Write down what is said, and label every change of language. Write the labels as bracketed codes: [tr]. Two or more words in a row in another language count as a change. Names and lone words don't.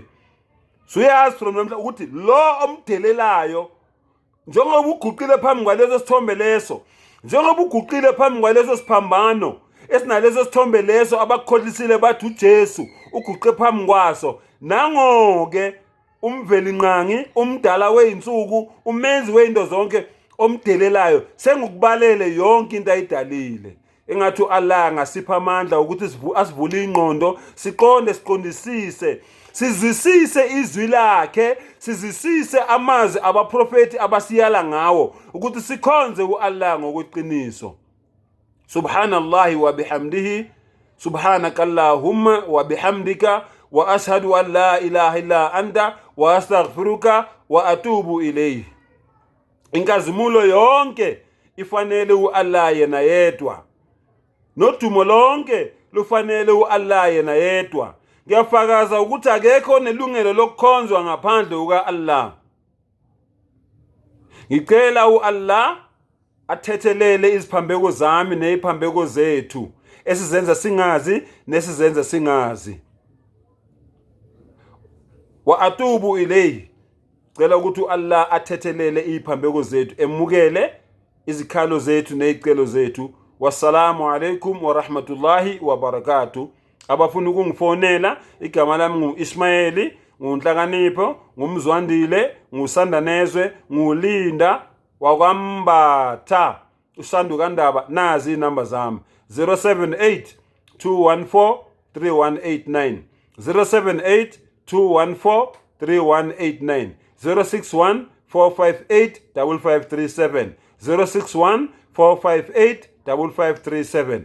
[zu] Suyazi from namhlanje ukuthi lo omdelelayo njengoba uguqile phambi kwaleso sithombe leso, njengoba uguqile phambi kwaleso siphambano esinaleso sithombe leso abakukhohlisile bathi uJesu uguqe phambi kwaso, nangoke umveli nqangi, umdala weinsuku, umenzi weinto zonke, omdelelayo sengukubalele yonke into ayidalile. Engathi Allah ngasipha amandla ukuthi asivule ingqondo, siqonde, siqondisise, sizwisise izwi lakhe, sizwisise amazwi abaprofeti abasiyala ngawo ukuthi sikhonze uAllah ngokweqiniso. [ar] سبحان الله وبحمده، سبحانك اللهم وبحمدك، وأشهد أن لا إله إلا أنت، وأستغفرك وأتوب إليه. [zu] Inkazimulo yonke ifanele uAllah yena yedwa. Nodumo lonke lufanele uAllah yena yedwa. Ngiyafakaza ukuthi akekho nelungelo lokukhonzwa ngaphandle kukaAllah. Ngicela uAllah athethelele iziphambeko zami neziphambeko zethu esizenza singazi nesizenza singazi. [ar] وأتوب إليه. [zu] Ngicela ukuthi uAllah athethelele iziphambeko zethu, emukele izikhalo zethu nezicelo zethu. [ar] والسلام عليكم ورحمة الله وبركاته. [zu] Abafuna ukungifonela, igama lami ngu-Ismail, nguNhlakanipho, ngumzwandile, nguSandanezwe, nguLinda wakwambatha, uSandukandaba. Nazi inamba zami 078 214 3189, 078 214 3189, 061 458 5537, 061 458 5537.